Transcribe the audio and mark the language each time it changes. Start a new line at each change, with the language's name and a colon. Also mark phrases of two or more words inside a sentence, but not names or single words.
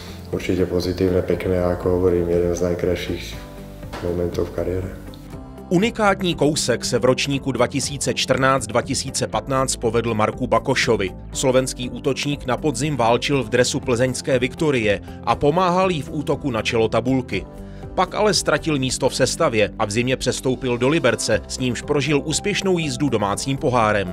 Slovak: určite pozitívne, pekné a ako hovorím, jeden z najkrajších momentov v kariére.
Czech: Unikátní kousek se v ročníku 2014-2015 povedl Marku Bakošovi. Slovenský útočník na podzim válčil v dresu plzeňské Viktorie a pomáhal jí v útoku na čelo tabulky. Pak ale ztratil místo v sestavě a v zimě přestoupil do Liberce, s nímž prožil úspěšnou jízdu domácím pohárem.